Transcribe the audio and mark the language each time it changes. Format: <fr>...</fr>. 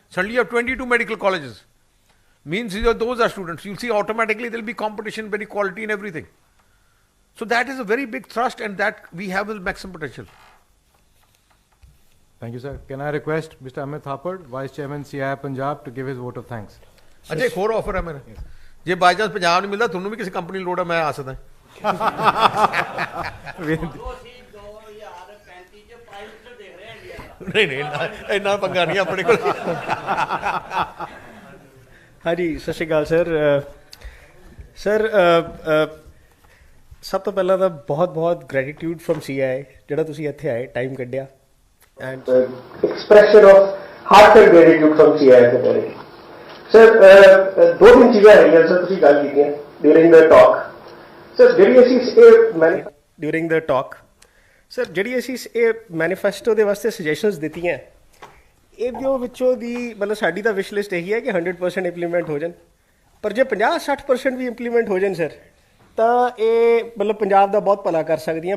<en>Suddenly you have 22 medical colleges. Means those are students. You'll see automatically there will be competition, very quality in everything. So that is a very big thrust, and that we have the maximum potential. Thank you, sir. Can I request Mr. Amit Thapar, Vice Chairman CII Punjab, to give his vote of thanks?</en> <hi>अच्छा एक और offer है मेरा. जे by chance Punjab नहीं मिलता, तुमने भी किसी कंपनी लोड़ है, मैं आ सकता. नहीं इन्ना पंगा नहीं अपने को. हाँ जी, सत श्री अकाल सर. सर सब तो पहला तो बहुत बहुत ग्रैटिट्यूड फ्रॉम CII</hi> <pa>ਜਿਹੜਾ ਤੁਸੀਂ ਇੱਥੇ ਆਏ, ਟਾਈਮ ਕੱਢਿਆ.</pa> <en>And expression of heartfelt gratitude from CII for Sir,</en> <pa>2-3 ਚੀਜ਼ਾਂ ਹੈਗੀਆਂ ਸਰ, ਤੁਸੀਂ ਗੱਲ ਕੀਤੀ ਹੈ</pa> <en>during the talk.</en> <pa>Sir, ਜਿਹੜੀ ਅਸੀਂ ਇਹ</pa> <en>during the talk,</en> <pa>ਸਰ ਜਿਹੜੀ ਅਸੀਂ ਇਹ ਮੈਨੀਫੈਸਟੋ ਦੇ ਵਾਸਤੇ ਸੁਜੈਸ਼ਨਸ ਦਿੱਤੀਆਂ, ਇਹਦੇ ਵਿੱਚੋਂ ਦੀ ਮਤਲਬ ਸਾਡੀ ਤਾਂ ਵਿਸ਼ ਲਿਸਟ ਇਹੀ ਹੈ ਕਿ 100% ਇੰਪਲੀਮੈਂਟ ਹੋ ਜਾਣ. ਪਰ ਜੇ 50-60% ਵੀ ਇੰਪਲੀਮੈਂਟ ਹੋ ਜਾਣ ਸਰ, ਤਾਂ ਇਹ ਮਤਲਬ ਪੰਜਾਬ ਦਾ ਬਹੁਤ ਭਲਾ ਕਰ ਸਕਦੀਆਂ.</pa>